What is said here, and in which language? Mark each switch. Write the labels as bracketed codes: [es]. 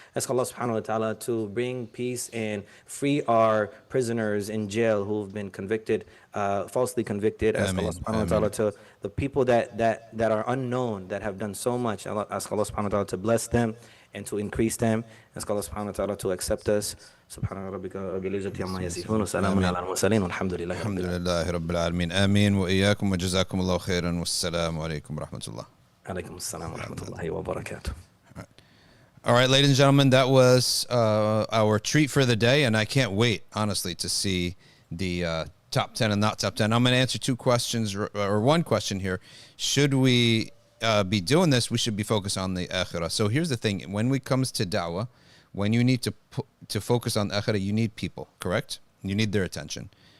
[en] Ask Allah subhanahu wa ta'ala to bring peace and free our prisoners in jail who have been convicted, falsely convicted. Ask Allah Ameen, subhanahu wa ta'ala to the people that are unknown, that have done so much. Ask Allah subhanahu wa ta'ala to bless them and to increase them. Ask Allah subhanahu wa ta'ala to accept us. [ar] Subhana rabbika rabbil izzati amma yasifun wa salamun ala al-mursalin walhamdulillahi الحمد rabbil alamin. لله رب العالمين آمين وإياكم وجزاكم الله خيرا والسلام عليكم ورحمة الله. Alaykum assalam wa rahmatullahi wa barakatuh. [en] All right, ladies and gentlemen, that was our treat for the day, and I can't wait, honestly, to see the top 10 and not top 10. I'm going to answer two questions, or one question here. Should we be doing this? We should be focused on the akhirah. So here's the thing. When it comes to da'wah, when you need to focus on akhirah, you need people, correct? You need their attention.